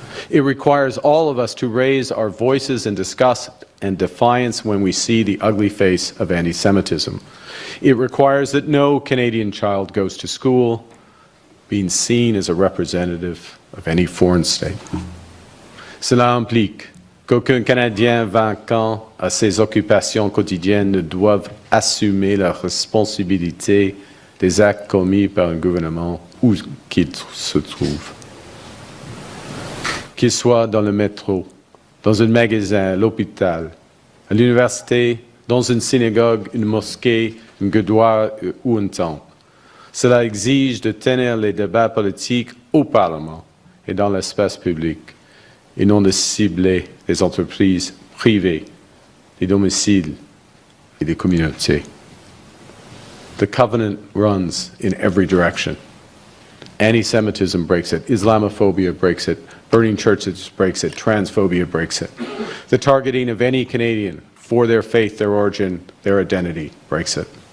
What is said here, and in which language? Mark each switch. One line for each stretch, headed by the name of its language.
English: It requires all of us to raise our voices in disgust and defiance when we see the ugly face of anti-Semitism. It requires that no Canadian child goes to school being seen as a representative of any foreign state.
French: Cela implique qu'aucun Canadien vacant à ses occupations quotidiennes ne doive assumer la responsabilité des actes commis par un gouvernement où qu'il se trouve. Qu'il soit dans le métro, dans un magasin, à l'hôpital, à l'université, dans une synagogue, une mosquée, un gurdwara ou un temple. Cela exige de tenir les débats politiques au Parlement et dans l'espace public, et non de cibler les entreprises privées, les domiciles et les communautés.
English: The covenant runs in every direction. Anti-Semitism breaks it. Islamophobia breaks it. Burning churches breaks it. Transphobia breaks it. The targeting of any Canadian for their faith, their origin, their identity breaks it.